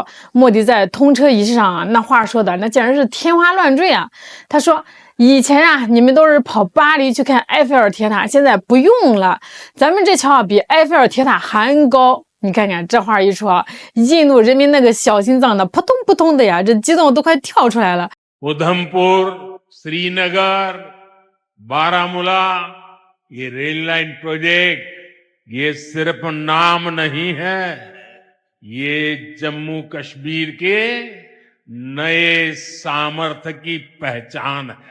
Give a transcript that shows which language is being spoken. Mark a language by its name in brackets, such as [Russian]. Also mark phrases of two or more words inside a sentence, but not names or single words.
[Chinese] 莫迪在通车仪式上那话说的那简直是天花乱坠他说以前你们都是跑巴黎去看埃菲尔铁塔，现在不用了，咱们这桥比埃菲尔铁塔还高。你看看这话一说印度人民那个小心脏扑通扑通的这激动都快跳出来了。 [Hindi] उधमपुर, श्रीनगर, बारामूला, ये [English] rail line project [Hindi] ये सिर्फ नाम नहीं है, ये जम्मू कश्मीर के नए सामर्थ्य की पहचान है।